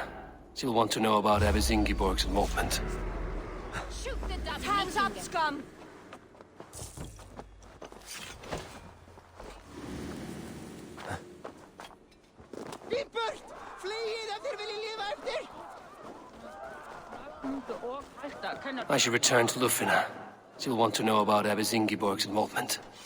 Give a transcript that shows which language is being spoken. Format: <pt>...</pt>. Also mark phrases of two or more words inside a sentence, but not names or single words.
<en>She'll want to know about Abbess Ingeborg's involvement. Shoot the damn hands up, scum!</en> <is>Burt! Flyið ef þér viljið lifa eftir!</is> <en>I should return to Lufina. She'll want to know about Abbess Ingeborg's involvement.</en>